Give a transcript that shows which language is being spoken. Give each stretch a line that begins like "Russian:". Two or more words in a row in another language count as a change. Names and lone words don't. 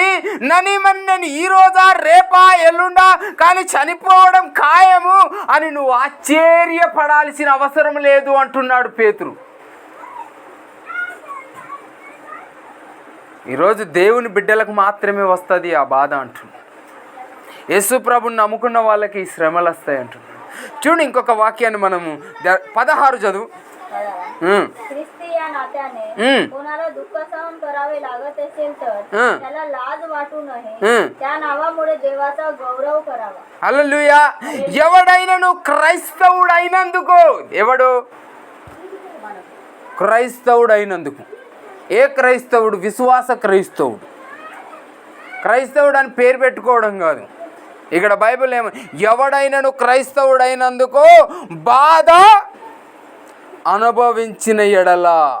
Telugu: నేను ఈ రోజా రేపా ఎల్లుండా కానీ చనిపోవడం ఖాయము అని నువ్వు ఆశ్చర్యపడాల్సిన అవసరం లేదు అంటున్నాడు పేతురు. ఈరోజు దేవుని బిడ్డలకు మాత్రమే వస్తుంది ఆ బాధ అంటున్నాడు. యేసు ప్రభుని నమ్ముకున్న వాళ్ళకి ఈ శ్రమలు వస్తాయి అంటున్నాడు. చూడు, ఇంకొక వాక్యాన్ని మనము 16 చదువు.
Marathi: ख्रिस्ती या नात्याने कोणाला दुःख सहन करावे लागत असेल तर त्याला लाज वाटू नये. त्या नावामुळे देवाचा गौरव करावा.
Telugu: హల్లెలూయా. ఎవడైనను క్రైస్తవుడైనందుకు, ఎవడు క్రైస్తవుడైనందుకు, ఏ క్రైస్తవుడు? విశ్వాస క్రైస్తవుడు. క్రైస్తవుడు అని పేరు పెట్టుకోవడం కాదు. ఇక్కడ బైబిల్ ఏమో, ఎవడైనను క్రైస్తవుడైనందుకు బాధ అనుభవించిన ఎడల.